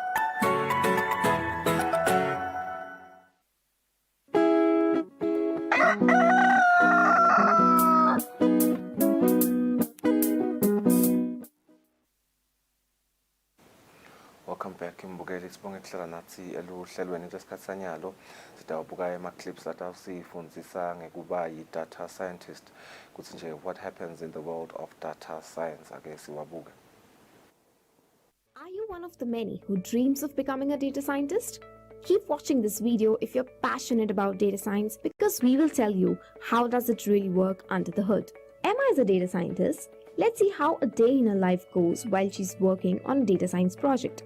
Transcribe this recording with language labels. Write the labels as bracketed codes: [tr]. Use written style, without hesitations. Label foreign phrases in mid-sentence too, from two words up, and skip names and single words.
[ss] Welcome back imbukeli sibonge kuhlala nathi eluhlelweni lesikhathi sanyalo sitawubuka ama-clips atawusifundzisa ngekuba yi- [en] data scientist [ss] kuthi nje [en] what happens in the world of data science [ss] ake siwabuke. [en] Are you one of the many who dreams of becoming a data scientist? Keep watching this video if you're passionate about data science because we will tell you how does it really work under the hood. Emma is a data scientist. Let's see how a day in her life goes while she's working on a data science project.